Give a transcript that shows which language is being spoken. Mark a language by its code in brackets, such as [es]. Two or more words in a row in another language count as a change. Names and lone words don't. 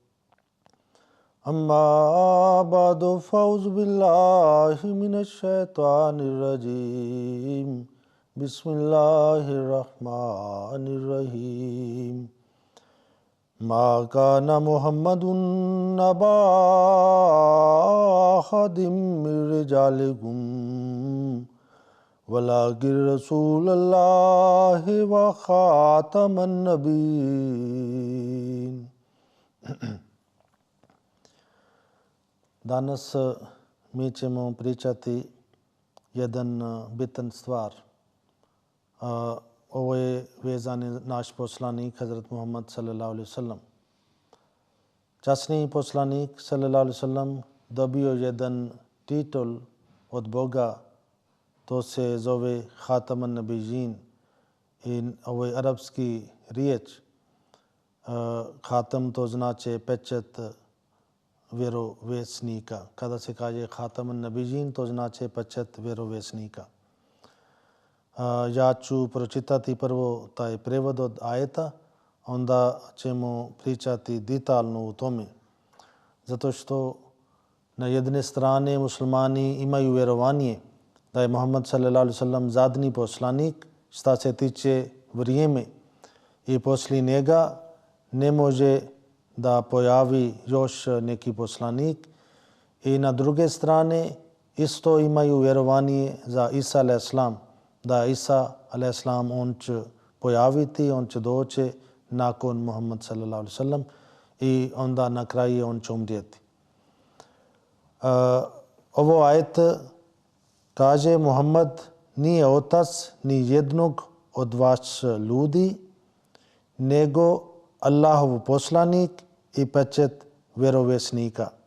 [ar] أما بعد فأعوذ بالله من الشيطان الرجيم بسم الله الرحمن الرحيم ما كان محمد أبا أحد من رجالكم ولكن رسول الله وخاتم النبيين. [bs] Danas mi ćemo pričati jedan bitan stvar. Ovo je vezan naš poslanik, [ar] Hazrat Muhammad صلى الله عليه وسلم. [bs] Časni poslanik [ar] صلى الله عليه وسلم [bs] dobio jedan titul od Boga, to se zove [ar] خاتم النبيين [bs] i ovo je arapski riječ. Khatam to znači pečat vjerovjesnika. Kada se kaže [ar] خاتم النبيين, [bs] to znači pečat vjerovjesnika. Ja ću pročitati prvo taj prevod od ajeta, onda ćemo pričati detaljno u tome. Zato što na jedne strane muslimani imaju vjerovanje da je Muhammad [ar] صلى الله عليه وسلم [bs] zadnji poslanik što se tiče vrijeme i poslije njega ne može da pojavi još neki poslanik. I na druge strane isto imaju vjerovanje za Isa [ar] عليه السلام, [bs] da Isa [ar] عليه السلام [bs] on će pojaviti, on će doći nakon Muhammad [ar] صلى الله عليه وسلم [bs] i onda na kraju on će umrijeti. Ovo ajet kaže Muhammad nije otac ni jednog od vas ljudi, nego Allahov poslanik i pečat vjerovjesnika.